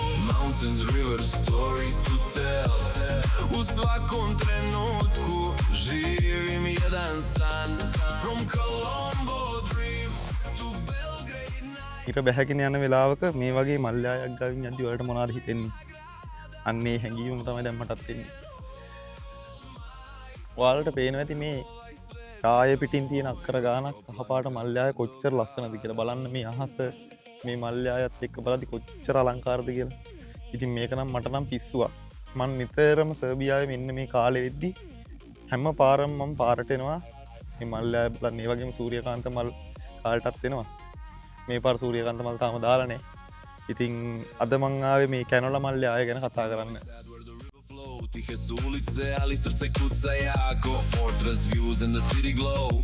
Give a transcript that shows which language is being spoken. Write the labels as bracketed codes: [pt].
[en] Mountains, rivers, stories to tell. [sr] U svakom trenutku živim jedan san. [en] From Colombo dream to Belgrade night. [si] ඉර බැහැගෙන යන වෙලාවක මේ වගේ මල්යායක් ගාවින් යද්දි ඔයාලට මොනවද හිතෙන්නේ? අන්නේ හැංගීම තමයි දැන් මටත් එන්නේ. ඔයාලට පේනවා ඇති මේ කාය පිටින් තියෙන අක්කර ගානක් කහපාට මල්යාය කොච්චර ලස්සනද කියලා බලන්න මේ අහස මේ මල්යායත් එක්ක බලද්දි කොච්චර අලංකාරද කියලා. ඉතින් මේක නම් මට නම් පිස්සුවක්. මම නිතරම සර්බියාවේ මෙන්න මේ කාලෙ වෙද්දි හැම පාරම මම පාරට එනවා මේ මල්යාය බලන්න. ඒ වගේම සූර්යකාන්ත මල් කාලටත් එනවා. මේ පාර සූර්යකාන්ත මල් තාම දාලා නැහැ. ඉතින් අද මං ආවේ මේ කැනෝලා මල්යාය ගැන කතා කරන්න. [sr] Tihe su ulice, ali srce kuca jako. [en] Fortress views in the city glow.